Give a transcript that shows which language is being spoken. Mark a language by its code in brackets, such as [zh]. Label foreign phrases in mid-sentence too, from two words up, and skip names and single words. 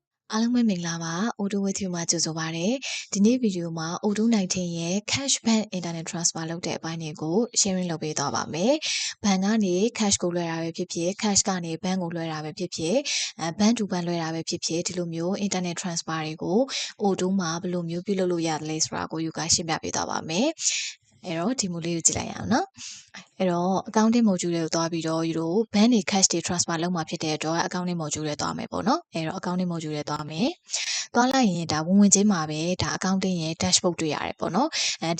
[my] အားလုံးပဲမင်္ဂလာပါ Auto with you မှာကြိုဆိုပါရစေဒီနေ့ဗီဒီယိုမှာ Auto 19ရဲ့ [en] cash bank internet transfer [my] လုပ်တဲ့အပိုင်းတွေကို sharing လုပ်ပေးသွားပါမယ်ဘဏ်ကနေ cash ကိုလွှဲတာပဲဖြစ်ဖြစ် cash ကနေ bank ကိုလွှဲတာပဲဖြစ်ဖြစ် [en] bank to bank [my] လွှဲတာပဲဖြစ်ဖြစ်ဒီလိုမျိုး [en] internet transfer [my] တွေကို Auto မှာဘယ်လိုမျိုးပြုလုပ်လို့ရတယ်လဲဆိုတာကိုယူကရှင်းပြပေးသွားပါ မယ်အဲ့တော့ဒီမျိုးလေးကိုကြည့်လိုက်ရအောင်နော်အဲ့တော့ [en] accounting module [my] တွေကိုသွားပြီးတော့ယူတို့ bank တွေ cash တွေ transfer လုပ်မှာဖြစ်တဲ့အတွက် [en] accounting module [my] တွေသွားမယ်ပေါ့နော်အဲ့တော့ [en] accounting module [my] တွေသွားမယ်သွားလိုက်ရင်ဒါဝင်ချင်းမှာပဲဒါ accounting ရဲ့ dashboard တွေ့ရတယ်ပေါ့နော်ဒီ